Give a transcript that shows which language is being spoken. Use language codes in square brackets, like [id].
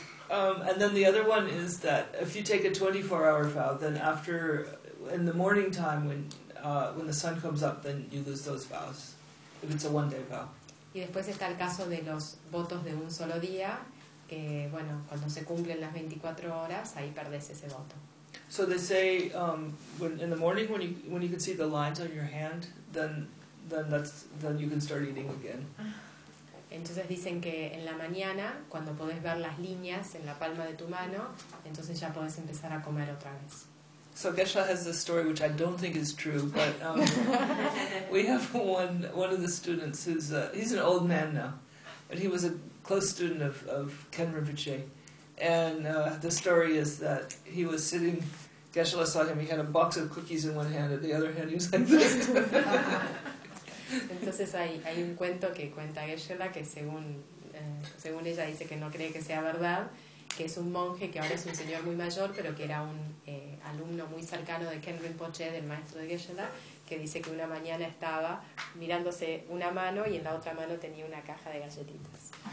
[en] And then the other one is that if you take a 24-hour vow, then after, in the morning time when the sun comes up, then you lose those vows, if it's a one-day vow. [es] Y después está el caso de los votos de un solo día, que bueno, cuando se cumplen las 24 horas, ahí perdés ese voto. [en] So they say in the morning when you can see the lines on your hand, then you can start eating again. [es] Entonces dicen que en la mañana, cuando podés ver las líneas en la palma de tu mano, entonces ya podés empezar a comer otra vez. [en] So Geshe has this story which I don't think is true, but we have one of the students who's he's an old man now, but he was a close student of Ken Rinpoche, And the story is that he was sitting, Geshe-la saw him, he had a box of cookies in one hand, and the other hand he was like this. [es] Entonces hay un cuento que cuenta Geshe-la que según ella dice que no cree que sea verdad, que es un monje que ahora es un señor muy mayor, pero que era un alumno muy cercano de Ken Rinpoche, del maestro de Geshe-la, que dice que una mañana estaba mirándose una mano y en la otra mano tenía una caja de galletitas.